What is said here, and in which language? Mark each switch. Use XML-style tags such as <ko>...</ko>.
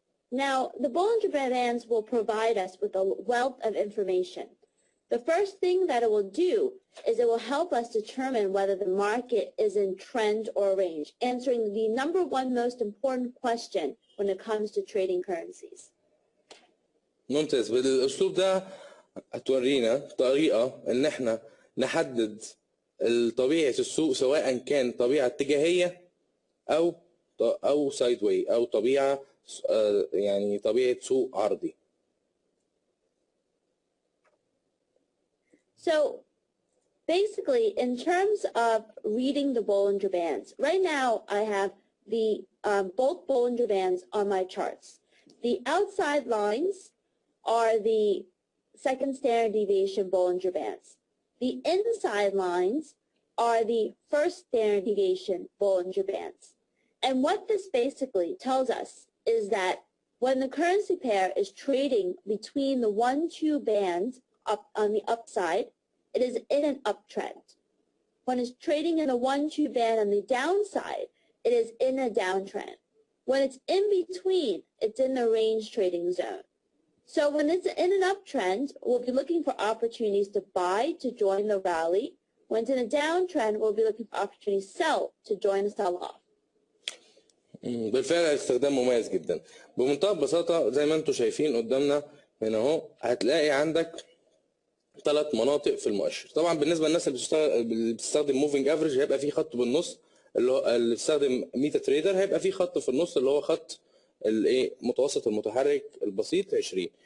<en>Now, the Bollinger Bands will provide us with a wealth of information. The first thing that it will do is it will help us determine whether the market is in trend or range, answering the number one most important question when it comes to trading currencies.</en> <ar>ممتاز. بالاسلوب ده هتورينا طريقة ان احنا نحدد طبيعة السوق سواء كان طبيعة اتجاهية او سايد واي او طبيعة يعني طبيعة سوق عرضي.</ar> <en>So basically, in terms of reading the Bollinger Bands, right now I have the both Bollinger Bands on my charts. The outside lines are the second standard deviation Bollinger Bands. The inside lines are the first standard deviation Bollinger Bands. And what this basically tells us is that when the currency pair is trading between the 1-2 band up on the upside, it is in an uptrend. When it's trading in the 1-2 band on the downside, it is in a downtrend. When it's in between, it's in the range trading zone. So when it's in an uptrend, we'll be looking for opportunities to buy to join the rally. When it's in a downtrend, we'll be looking for opportunities to sell to join the sell-off.</en> <ar>بالفعل استخدام مميز جدا. بمنتهى البساطة زي ما انتم شايفين قدامنا هنا اهو، هتلاقي عندك 3 مناطق في المؤشر. طبعا بالنسبة للناس اللي بتستخدم موفينج افريج هيبقى في خط بالنص، اللي بتستخدم ميتا تريدر هيبقى في خط في النص اللي هو خط الايه متوسط المتحرك البسيط 20.</ar>